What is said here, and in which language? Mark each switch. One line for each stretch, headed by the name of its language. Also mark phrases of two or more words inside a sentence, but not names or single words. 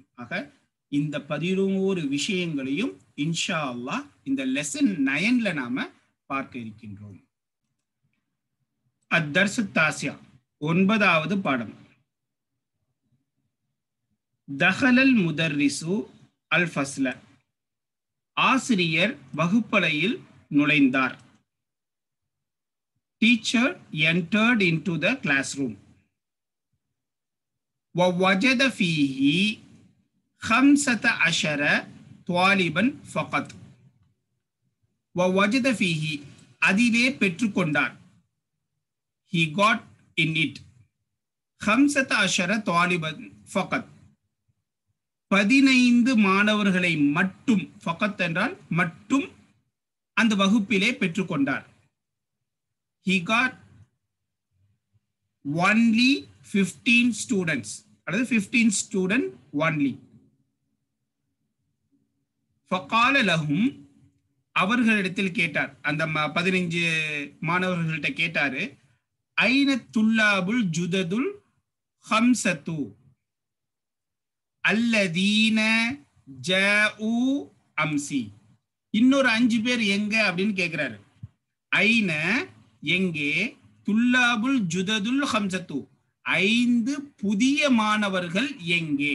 Tamil: ஆக இந்த 11 விஷயங்களையும்
Arabic: إن شاء الله
Tamil: இந்த லெசன் 9ல நாம பார்க்க இருக்கின்றோம்.
Arabic: الدرس التاسع
Tamil: 9வது பாடம்.
Arabic: دخل المدرس الفصل
Tamil: ஆசிரியர் வகுப்பறையில் நுழைந்தார்.
English: Teacher entered into the classroom.
Arabic: ووجد فيه 15 طالبا فقط. ووجد فيه
Tamil: அதிலே பெற்றுக்கொண்டார்.
English: He got in it
Tamil: 15
Arabic: طالبا فقط
Tamil: 15 மாணவர்களை மட்டும், ஃபகத் என்றால் மட்டும், அந்த வகுப்பிலே பெற்றுக்கொண்டார்.
English: He got only 15 students, அதாவது 15 student only.
Arabic: فقال لهم
Tamil: அவர்களிடத்தில் கேட்டார், அந்த 15 மாணவர்கள்ட்ட கேட்டாரு.
Arabic: أين الطلاب الجدد الخمسة الذين جاؤوا أمس.
Tamil: இன்னொரு 5 பேர் எங்க அப்படின்னு கேட்கிறாரு. ஐன எங்கே,
Arabic: الطلاب الجدد الخمسة
Tamil: 5 புதிய மாணவர்கள் எங்கே.